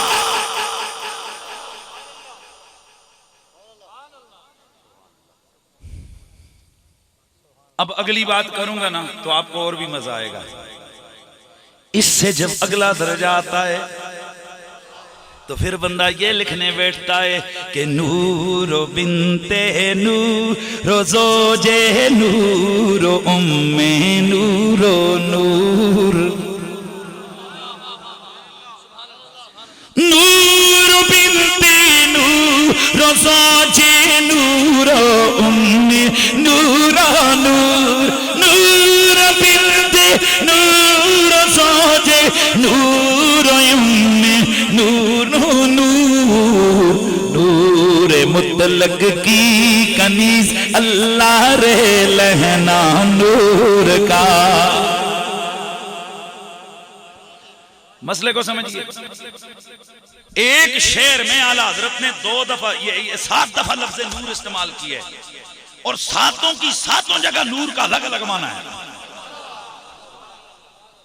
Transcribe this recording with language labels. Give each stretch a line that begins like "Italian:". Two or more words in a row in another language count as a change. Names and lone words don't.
Urdu: اب اگلی بات کروں گا نا تو آپ کو اور بھی مزہ آئے گا۔ اس سے جب اگلا درجہ آتا ہے تو پھر بندہ یہ لکھنے بیٹھتا ہے کہ نور بنت نور زوج نور ام نور نور، نور بنت نور زوج نور ام نور نور، نور بنت نور زوج نور ام نور نور، نور مطلق کی کنیز اللہ رے لہنا نور کا۔ مسئلے کو سمجھئے، ایک شعر میں اعلیٰ حضرت نے 2 دفعہ یہ 7 دفعہ لفظ نور استعمال کیا ہے، اور ساتوں کی ساتوں جگہ نور کا الگ الگ معنی ہے۔